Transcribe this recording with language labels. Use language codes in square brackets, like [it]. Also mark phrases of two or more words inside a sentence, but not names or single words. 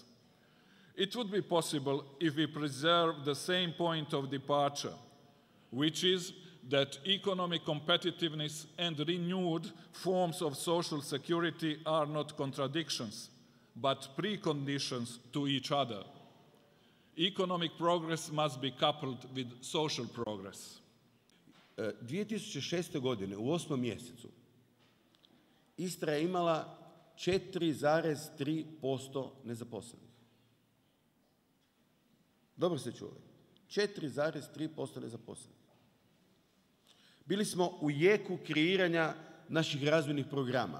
[en] It would be possible if we preserve the same point of departure, which is that economic competitiveness and renewed forms of social security are not contradictions, but preconditions to each other. Economic progress must be coupled with social progress. [hr] 2006. godine u 8. mjesecu Istra je imala 4,3% nezaposlenih. Dobro ste čuli. 4,3% nezaposlenih. Bili smo u jeku kreiranja naših razvojnih programa.